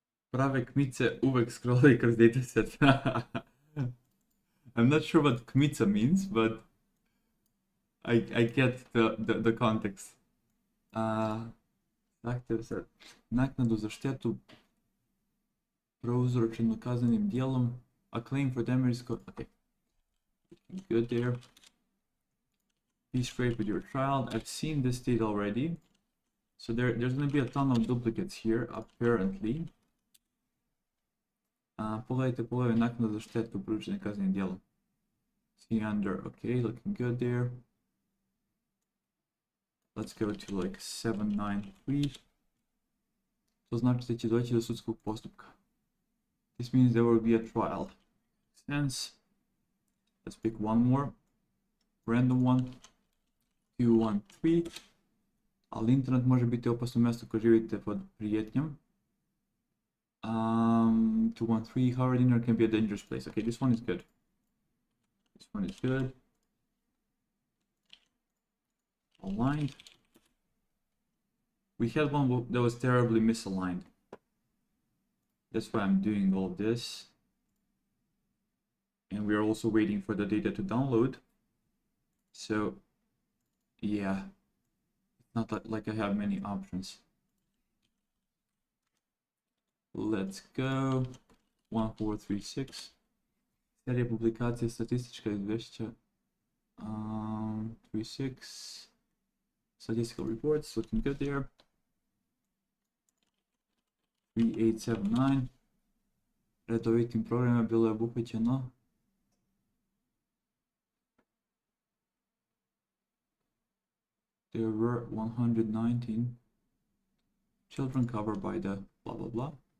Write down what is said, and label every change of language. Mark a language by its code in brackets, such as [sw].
[hr] Prave kmice uvek scrollaju kroz dataset. [en] I'm not sure what kmica means, but I get the context. [hr] Zahtjev za naknadu za štetu prouzročenu kaznenim djelom. [en] A claim for damage. Okay. Good there. Be straight with your child. I've seen this state already. So there's going to be a ton of duplicates here, apparently. [hr] Pogledajte naknada za štetu prouzročenu kaznenim djelom. [en] See under. Okay, looking good there. Let's go to like 793. [hr] To znači da će doći do sudskog postupka. [en] This means there will be a trial. Sense. Let's pick one more. Random one. 213. [hr] Ali internet može biti opasno mjesto koje živite pod prijetnjom. [en] 213. However, internet can be a dangerous place. Okay, this one is good. This one is good. Aligned. We had one that was terribly misaligned. That's why I'm doing all this. And we're also waiting for the data to download. So, yeah, it's not like I have many options. Let's go. 1436. [hr] Serija publikacije statistička izvješća. [en] 36. Statistical reports, looking good there. 3879. [hr] Redovitim programima bilo je obuhvaćeno [en] there were 119 children covered by the blah blah blah.